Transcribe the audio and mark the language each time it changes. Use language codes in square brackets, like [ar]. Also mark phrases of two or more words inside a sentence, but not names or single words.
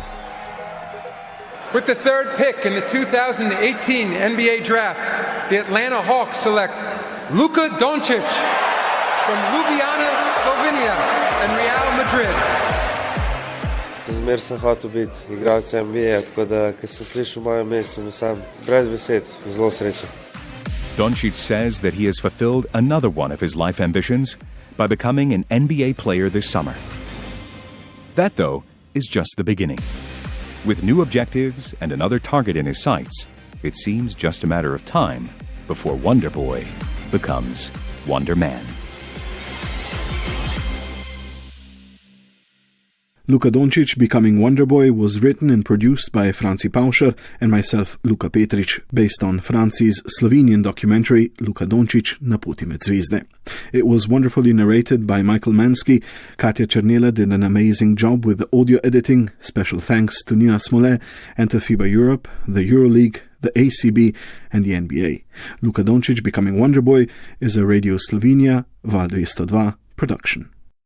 [en] With the third pick in the 2018 NBA Draft, the Atlanta Hawks select Luka Dončić from Ljubljana, Slovenia, and Real Madrid. [sl] Zmer sem hotel biti igralec NBA, tako da, ko sem slišal moje ime, sem sam brez besed, zelo srečen. [en] Doncic says that he has fulfilled another one of his life ambitions by becoming an NBA player this summer. That, though, is just the beginning. With new objectives and another target in his sights, it seems just a matter of time before Wonderboy becomes Wonder Man. Luka Dončić becoming Wonderboy was written and produced by Franci Pavšer and myself, Luka Petrič, based on Franci's Slovenian documentary Luka Dončić na poti med zvezde. It was wonderfully narrated by Michael Manske. Katja Černela did an amazing job with the audio editing. Special thanks to Nina Smole and to FIBA Europe, the Euroleague, the ACB and the NBA. Luka Dončić becoming Wonderboy is a Radio Slovenija Val 202 production.